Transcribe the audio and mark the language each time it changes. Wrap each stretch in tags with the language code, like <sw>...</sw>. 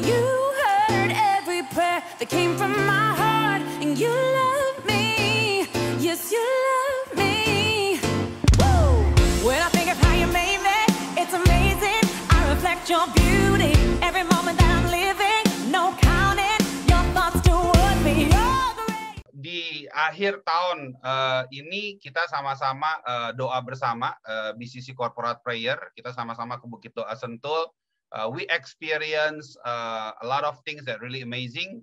<en>You heard every prayer that came from my heart, and you love me. Yes, you love me. Woo! When I think of how you made me, it's amazing. I reflect your beauty every moment that I'm living. No counting your thoughts toward me. You're great.</en> <id>Di akhir tahun ini kita sama-sama doa bersama BCC Corporate Prayer. Kita sama-sama ke Bukit Doa Sentul.</id> <en>We experience a lot of things that really amazing.</en>